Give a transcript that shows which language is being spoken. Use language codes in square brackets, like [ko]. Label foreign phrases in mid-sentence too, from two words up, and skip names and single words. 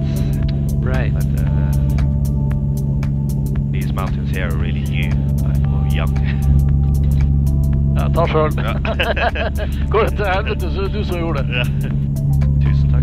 [en] Right. But these mountains here are really new, or young. [no] Ja, ta selv. Går det til helvete, så er det du som gjorde det. Ja. 2